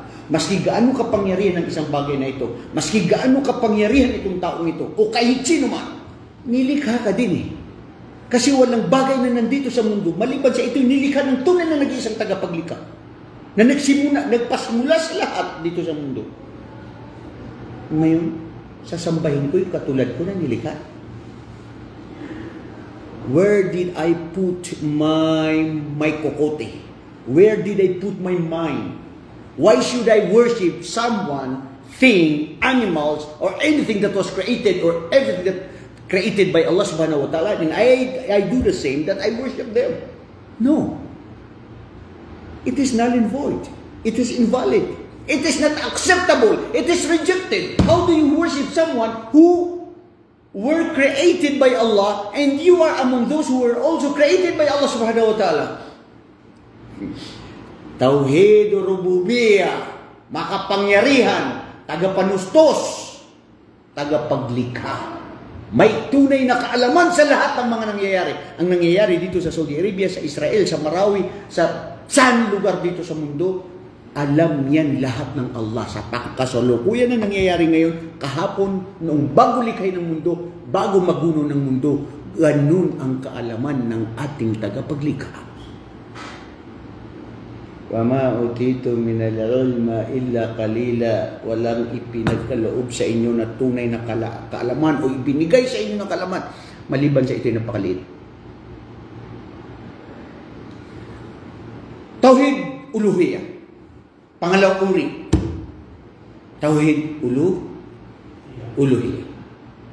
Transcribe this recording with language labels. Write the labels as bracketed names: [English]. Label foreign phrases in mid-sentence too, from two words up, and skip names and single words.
[Filipino] Maski gaano kapangyarihan ng isang bagay na ito, maski gaano kapangyarihan itong taong ito, o kahit sino man, nilikha ka din eh. Kasi walang bagay na nandito sa mundo, maliban sa ito'y nilikha ng tunay na nag-iisang tagapaglikha. Na nagpasimula sa lahat dito sa mundo. Ngayon, sasambahin ko yung katulad ko na nilikha. [English] Where did I put my kokote? Where did I put my mind? Why should I worship someone, thing, animals, or anything that was created, or everything that created by Allah [Arabic] سبحانه و تعالى, [English] and I do the same, that I worship them? No. It is null and void. It is invalid. It is not acceptable. It is rejected. How do you worship someone who were created by Allah and you are among those who were also created by Allah [Arabic] سبحانه و تعالى? توحيد ربوبية, [Filipino] makapangyarihan, tagapanustos, tagapaglikha. May tunay na kaalaman sa lahat ng mga nangyayari. Ang nangyayari dito sa Saudi Arabia, sa Israel, sa Marawi, sa saan lugar dito sa mundo, alam yan lahat ng Allah sa kasalukuyan na nangyayari ngayon, kahapon, noong bago likhay ng mundo, bago maguno ng mundo, ganun ang kaalaman ng ating tagapaglikha. [Arabic] وَمَا أُوتِيتُم مِنَ الْعِلْمِ إِلَّا قَلِيلًا. [Filipino] Walang ipinagkaloob sa inyo na tunay na kaalaman o ibinigay sa inyo ng kaalaman, maliban sa ito'y napakaliit. [Arabic] توحيد ألوهية. [Filipino] Pangalawang uri. [Arabic] توحيد ألوهية.